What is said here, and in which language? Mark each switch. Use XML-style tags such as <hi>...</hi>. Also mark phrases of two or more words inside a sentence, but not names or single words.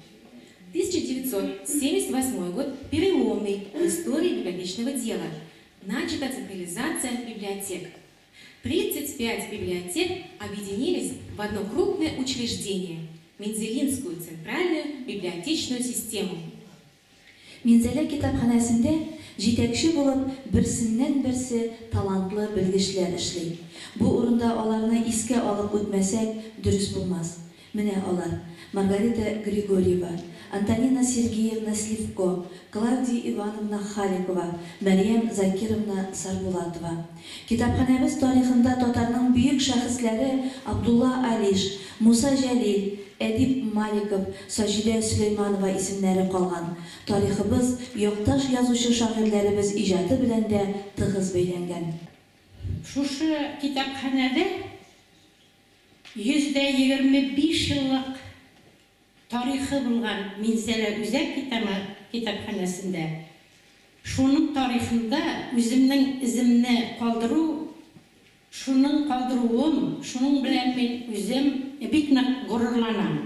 <ru>1978 год переломный в истории библиотечного дела. Начата централизация библиотек. 35 библиотек объединились в одно крупное учреждение – Мензелинскую центральную библиотечную систему.</ru> <tt>Мензеле китапханәсендә җитәкче булып берсеннән-берсе талантлы белгечләр эшли. Бу урында аларны искә алып үтмәсәк дөрес булмас. Менә алар: Маргарита Григорьева, Антонина Сергеевна Сливко, Клавдия Ивановна Халикова, Мәриям Закировна Сарбулатова. Китапханәбез тарихында татарның бөек шәхесләре Абдулла Алиш, Муса Җәлил, Әдип Маликов, Саҗидә Сөләйманова исемнәре калган. Тарихыбыз якташ язучы шагыйрьләребез иҗаты белән дә тыгыз бәйләнгән. Шушы китапханәдә 125 еллык тарихы булган Минзәлә Үзәк китапханәсендә шуның тарихында үземнең иземне калдыру, шуның калдыруым, шуның белән мин үзем бик нык горурланам.</tt>